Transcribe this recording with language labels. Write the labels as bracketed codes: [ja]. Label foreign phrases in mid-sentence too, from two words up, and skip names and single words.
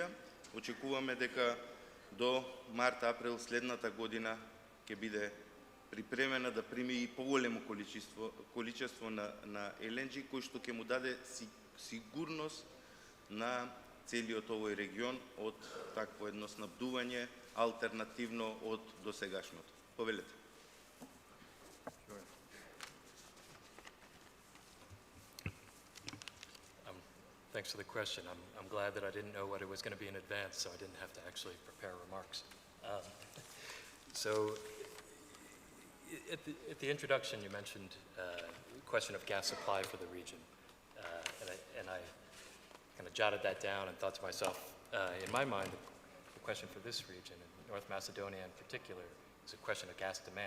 [mk] Очекуваме дека до март-април следната година ќе биде припремена да прими и поголемо количество на LNG, кој што ќе му даде сигурност на целиот овој регион од такво едно снабдување алтернативно од досегашното. Повелете. [en] Thanks for the question. I'm glad that I didn't know what it was going to be in advance, so I didn't have to actually prepare remarks. So, at the introduction, you mentioned the question of gas supply for the region, and I kind of jotted that down and thought to myself, in my mind, the question for this region, and North Macedonia in particular, is a question of gas demand.